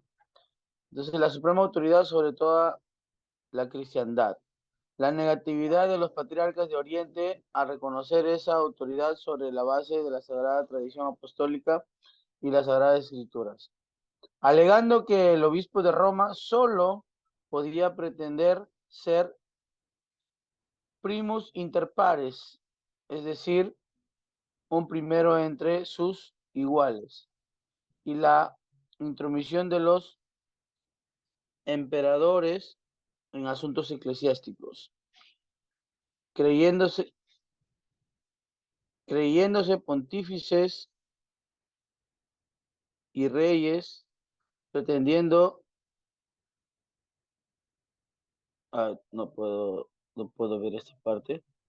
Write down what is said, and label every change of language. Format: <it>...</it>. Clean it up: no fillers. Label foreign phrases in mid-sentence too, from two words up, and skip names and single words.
<es>Entonces, la suprema autoridad sobre toda la cristiandad. La negatividad de los patriarcas de Oriente a reconocer esa autoridad sobre la base de la sagrada tradición apostólica y las sagradas escrituras, alegando que el obispo de Roma solo podía pretender ser</es> <la>primus inter</la> <es>pares, es decir, un primero entre sus iguales, y la intromisión de los emperadores en asuntos eclesiásticos, creyéndose pontífices y reyes, pretendiendo, no puedo ver esta parte,</es>